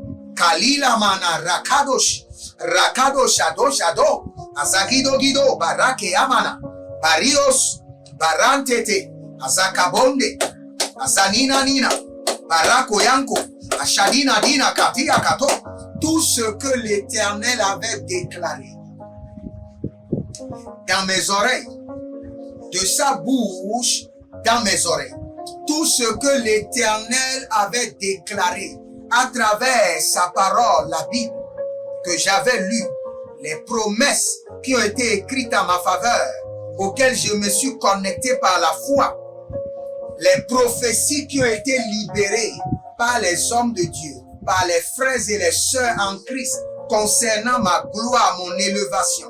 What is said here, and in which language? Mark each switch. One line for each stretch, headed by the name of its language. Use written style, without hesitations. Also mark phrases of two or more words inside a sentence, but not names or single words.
French: Kalila mana rakadosh. Rakado shado. Azagido gido. Barake amana. Barios. Barantete. Azakabonde. Azanina nina. Barako yanko. Ashadina dina katia kato. Tout ce que l'Éternel avait déclaré dans mes oreilles, de sa bouche dans mes oreilles. Tout ce que l'Éternel avait déclaré à travers sa parole, la Bible, que j'avais lu, les promesses qui ont été écrites en ma faveur, auxquelles je me suis connecté par la foi, les prophéties qui ont été libérées par les hommes de Dieu, par les frères et les sœurs en Christ, concernant ma gloire, mon élévation.